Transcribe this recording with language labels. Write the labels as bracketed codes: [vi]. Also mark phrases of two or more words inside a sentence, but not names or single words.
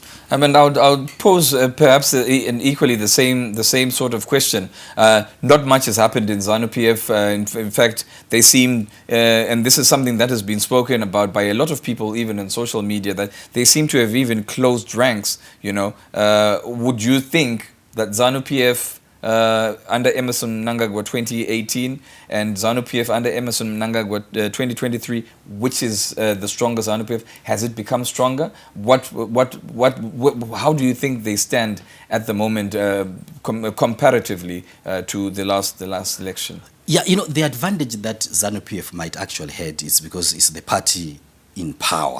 [en] I mean, I would pose perhaps an equally the same sort of question. Not much has happened in ZANU-PF. In fact, they seem, and this is something that has been spoken about by a lot of people, even in social media, that they seem to have even closed ranks. Would you think that ZANU-PF under Emerson Mnangagwa 2018 and ZANU-PF under Emerson Mnangagwa 2023, which is the stronger ZANU-PF? Has it become stronger? How do you think they stand at the moment comparatively to the last election? Yeah, the advantage that ZANU-PF might actually had is because it's the party in power.